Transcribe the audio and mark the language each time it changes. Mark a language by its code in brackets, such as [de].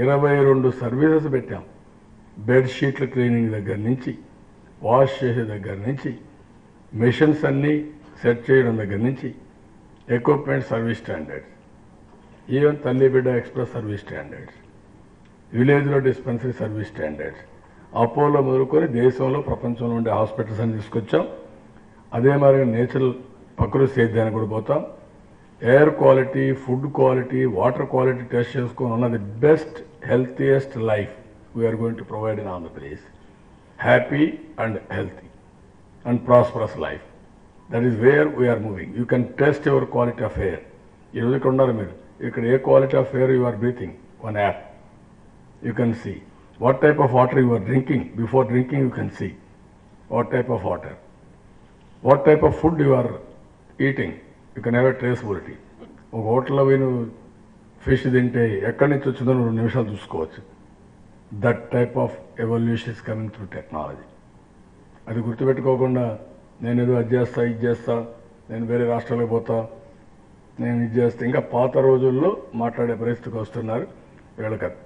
[te] 22 services పెట్టాం. బెడ్షీట్ల cleaning దగ్గర నుంచి, వాష్ చేసే దగ్గర నుంచి, మెషిన్స్ అన్నీ సెట్ చేయడం దగ్గర నుంచి, ఎక్విప్మెంట్ సర్వీస్ స్టాండర్డ్స్, ఈవెన్ తల్లి బిడ్డ ఎక్స్ప్రెస్ సర్వీస్ స్టాండర్డ్స్, విలేజ్లో డిస్పెన్సరీ సర్వీస్ స్టాండర్డ్స్, అపోలో మొదలుకొని దేశంలో ప్రపంచంలో ఉండే హాస్పిటల్స్ అని తీసుకొచ్చాం. అదే మరి నేచురల్ ప్రకృతి సేద్యానికి కూడా పోతాం. Air quality, food quality, water quality test చేసుకొని ఉన్న the best healthiest life [en] we are going to provide in Andhra Pradesh. Happy and healthy and prosperous life. That is where we are moving. You can test your quality of air. You can a quality of air you are breathing, one app. You can see what type of water you are drinking. Before drinking you can see. what type of water, what type of food you are eating. You can have a traceability. [te] ఒక హోటల్లో పోయి fish తింటే ఎక్కడి నుంచి వచ్చిందో 2 నిమిషాలు చూసుకోవచ్చు. [en] That type of evolution is coming through technology. [te] అది గుర్తుపెట్టుకోకుండా నేను ఏదో అది చేస్తా ఇది చేస్తా, నేను వేరే రాష్ట్రాలకు పోతా, నేను ఇది చేస్తా, ఇంకా పాత రోజుల్లో మాట్లాడే పరిస్థితికి వస్తున్నారు వీళ్ళకి.